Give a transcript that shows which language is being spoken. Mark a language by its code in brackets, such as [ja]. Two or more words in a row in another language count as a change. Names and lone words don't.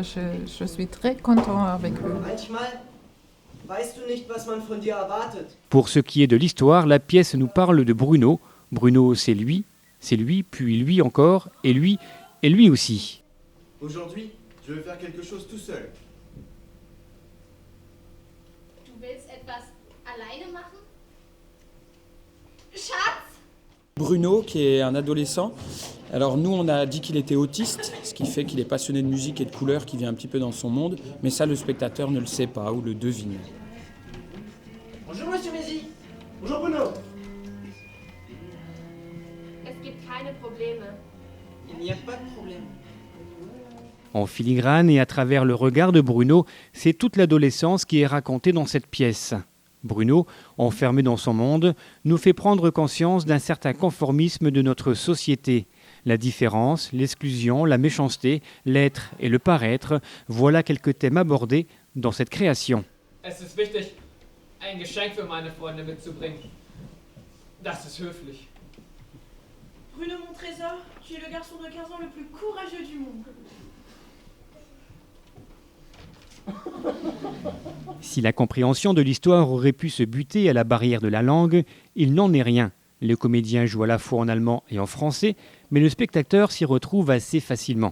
[fr] Je suis très content avec eux. Pour ce qui est de l'histoire, la pièce nous parle de Bruno. Bruno, c'est lui, puis lui encore, et lui aussi. Aujourd'hui, je veux faire quelque chose tout seul. [de] Du willst etwas alleine machen? Schatz! [fr] Bruno, qui est un adolescent. Alors nous, on a dit qu'il était autiste, ce qui fait qu'il est passionné de musique et de couleurs, qui vient un petit peu dans son monde. Mais ça, le spectateur ne le sait pas ou le devine. Bonjour Monsieur Mézy. Bonjour Bruno. [de] Es gibt keine Probleme. [fr] Il n'y a pas de problème. En filigrane et à travers le regard de Bruno, c'est toute l'adolescence qui est racontée dans cette pièce. Bruno, enfermé dans son monde, nous fait prendre conscience d'un certain conformisme de notre société. La différence, l'exclusion, la méchanceté, l'être et le paraître, voilà quelques thèmes abordés dans cette création. [de] Es ist wichtig, ein Geschenk für meine Freunde mitzubringen. Das ist höflich. [fr] Bruno, mon trésor, tu es le garçon de 15 ans le plus courageux du monde. Si la compréhension de l'histoire aurait pu se buter à la barrière de la langue, il n'en est rien. Le comédien joue à la fois en allemand et en français, mais le spectateur s'y retrouve assez facilement.